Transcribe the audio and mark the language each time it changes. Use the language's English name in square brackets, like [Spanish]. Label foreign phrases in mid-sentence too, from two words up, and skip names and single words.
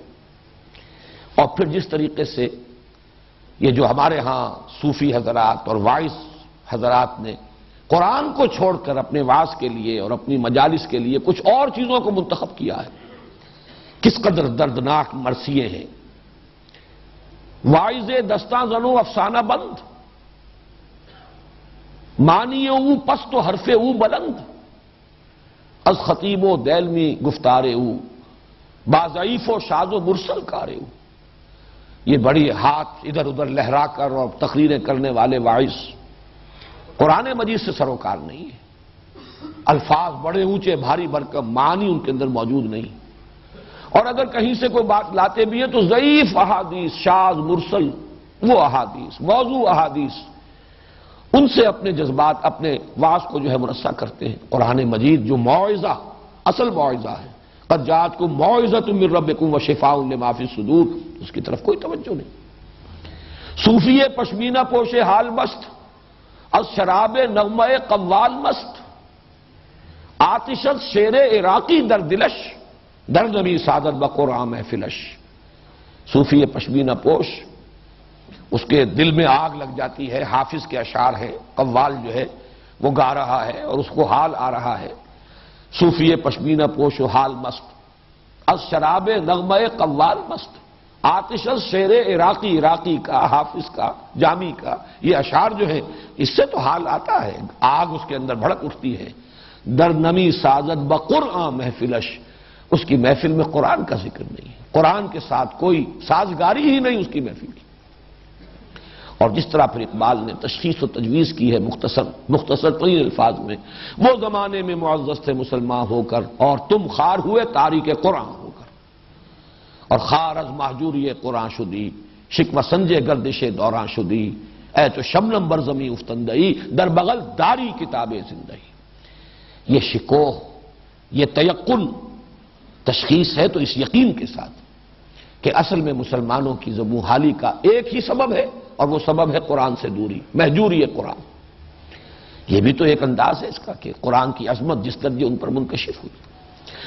[Urdu] اور پھر جس طریقے سے یہ جو ہمارے ہاں صوفی حضرات اور وائس حضرات نے قرآن کو چھوڑ کر اپنے واعظ کے لیے اور اپنی مجالس کے لیے کچھ اور چیزوں کو منتخب کیا ہے، کس قدر دردناک مرثیے ہیں. [Persian] واعظ دستاں زنو افسانہ بند مانی او پست و حرف او بلند از خطیب و دیلمی گفتار او باضعیف و شاذ و مرسل کار او. [Urdu] یہ بڑی ہاتھ ادھر ادھر لہرا کر اور تقریریں کرنے والے واعظ قرآن مجید سے سروکار نہیں ہے. الفاظ بڑے اونچے بھاری بھرکم، معنی ان کے اندر موجود نہیں. اور اگر کہیں سے کوئی بات لاتے بھی ہیں تو ضعیف احادیث، شاذ مرسل، وہ احادیث، موضوع احادیث، ان سے اپنے جذبات، اپنے واعظ کو جو ہے مرصع کرتے ہیں. قرآن مجید جو موعظہ، اصل موعظہ ہے، [Arabic] قد جاءتکم موعظۃ من ربکم وشفاء لما فی الصدور، [Urdu] اس کی طرف کوئی توجہ نہیں. [Persian] صوفی پشمینہ پوش حال مست از شراب نغمہ قوال مست آتشت شیر عراقی در دلش در نبی سعادت بقرآن محفلش. صوفی پشمینہ پوش، [Urdu] اس کے دل میں آگ لگ جاتی ہے. حافظ کے اشعار ہیں، قوال جو ہے وہ گا رہا ہے اور اس کو حال آ رہا ہے. [Persian] صوفی پشمینہ پوش و حال مست از شراب نغمہ قوال مست آتشت شیر عراقی، [Urdu] عراقی کا، حافظ کا، جامی کا یہ اشعار جو ہے اس سے تو حال آتا ہے، آگ اس کے اندر بھڑک اٹھتی ہے. [Persian] در نمی سازت بقرآن محفلش، [Urdu] اس کی محفل میں قرآن کا ذکر نہیں ہے، قرآن کے ساتھ کوئی سازگاری ہی نہیں اس کی محفل کی. اور جس طرح پھر اقبال نے تشخیص و تجویز کی ہے مختصر ترین الفاظ میں، وہ زمانے میں معزز تھے مسلمان ہو کر اور تم خار ہوئے تاریک قرآن ہو کر. [Persian] اور خار از محجوری قرآن شدی شکوہ سنجے گردش دوران شدی اے تو شبنم بر زمیں افتندئی در بغل داری کتاب زندگی. [Urdu] یہ شکوہ، یہ تیقن تشخیص ہے تو اس یقین کے ساتھ کہ اصل میں مسلمانوں کی زبوں حالی کا ایک ہی سبب ہے اور وہ سبب ہے قرآن سے دوری، مہجوری قرآن. یہ بھی تو ایک انداز ہے اس کا کہ قرآن کی عظمت جس درجے ان پر منکشف ہوئی.